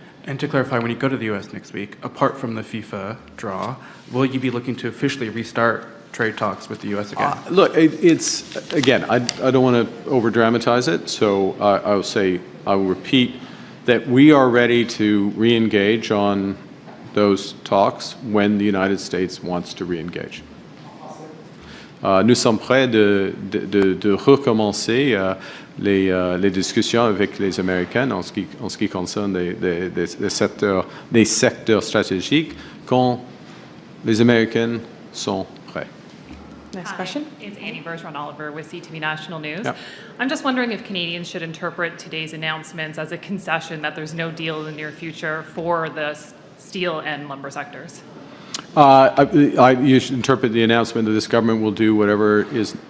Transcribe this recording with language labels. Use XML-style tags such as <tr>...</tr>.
<en>And to clarify, when you go to the U.S. next week, apart from the FIFA draw, will you be looking to officially restart trade talks with the U.S. again? Look, it's, again, I don't want to over-dramatize it, so I will repeat that we are ready to re-engage on those talks when the United States wants to re-engage.</en> <fr>Nous sommes prêts de recommencer les discussions avec les Américains en ce qui concerne des secteurs stratégiques quand les Américains sont prêts.</fr> <en>Next question. It's Annie Bergeron-Oliver with CTV National News. Yep. I'm just wondering if Canadians should interpret today's announcements as a concession that there's no deal in the near future for the steel and lumber sectors. You should interpret the announcement that this government will do whatever is</en>